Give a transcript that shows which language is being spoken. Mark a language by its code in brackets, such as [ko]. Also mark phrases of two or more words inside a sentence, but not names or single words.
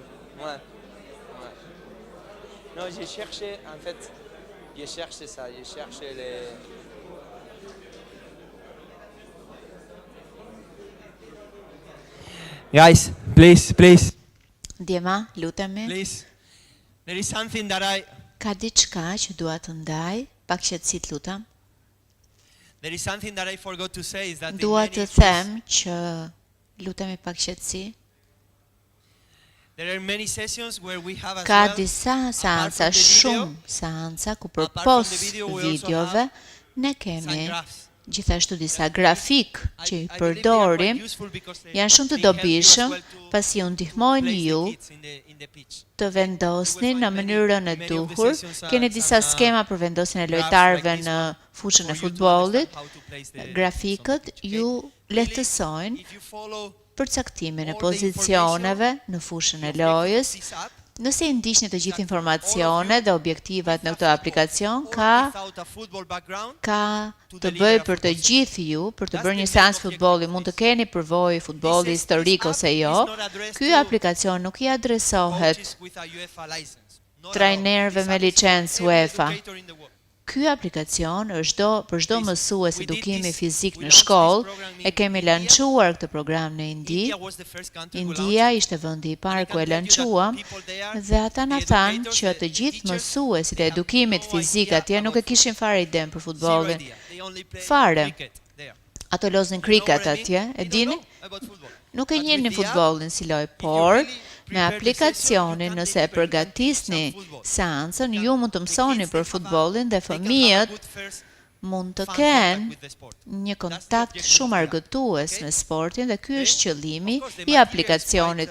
[fr] Ouais. Non, j'ai cherché, en fait, j'ai cherché ça, j'ai cherché les... [en] Guys, please. [sq] Djema, lutemi. [en] Please. There is something that [sq] Ka diçka që dua të ndaj, pak qetësi të lutem. [en] There is something that I forgot to say is that [sq] Dua të them që lutemi pak qetësi. [en] there are many sessions where we have as [sq] Ka [en] well, [sq] disa [en] apart [sq] seanca, [en] from the video, [sq] shumë seanca ku [en] apart from [sq] përpos [en] the video, we also [sq] videove [en] have [sq] ne [en] some [sq] kemi [en] graphs. [sq] gjithashtu disa grafik që i [en] I believe they are [sq] përdorim, [en] quite useful because they [sq] janë shumë të [en] help you as [sq] dobishëm [en] well to [sq] pasi ju ndihmojnë [en] place the [sq] ju [en] kids in the pitch. [sq] të vendosni në mënyrën e [en] Many of the [sq] duhur. [en] sessions are [sq] Keni disa [en] some, [sq] skema për vendosjen e [en] graphs [sq] lojtarëve [en] like this [sq] në [en] one [sq] fushën [en] for [sq] e [en] you to [sq] futbollit. [en] understand how to place the [sq] Grafikët [en] kids on the pitch. [sq] ju lehtësojnë [en] If you follow [sq] përcaktimin e [en] all the [sq] pozicioneve në fushën e lojës. [en] this app, [sq] Nëse i ndiqni të gjithë informacionet dhe objektivat në këtë aplikacion, ka [en] without a football background, [sq] të bëj për të gjithë ju, për të bërë një seans futbolli, mund të keni përvojë futbolli historik ose jo. Ky aplikacion nuk i adresohet [en] coaches with a UEFA license. Not at all. [sq] trajnerëve [en] This [sq] me [en] app is for [sq] licencë [en] every [sq] UEFA. [en] educator in the world. [sq] Ky aplikacion është për çdo mësues edukimi fizik në shkollë. E kemi lançuar këtë program në Indi. [en] India was the first country who India launched [sq] ishte vendi i parë ku e lançuam dhe ata na thanë që të gjithë mësuesit e edukimit fizik atje nuk e kishin fare idenë për futbollin. Fare. Ato loznin kriket atje, e dini? Nuk e njihnin futbollin si lojë, por me aplikacionin nëse e përgatisni seancën, ju mund të mësoni për futbollin dhe fëmijët mund të kenë një kontakt shumë argëtues me sportin dhe ky është qëllimi i aplikacionit.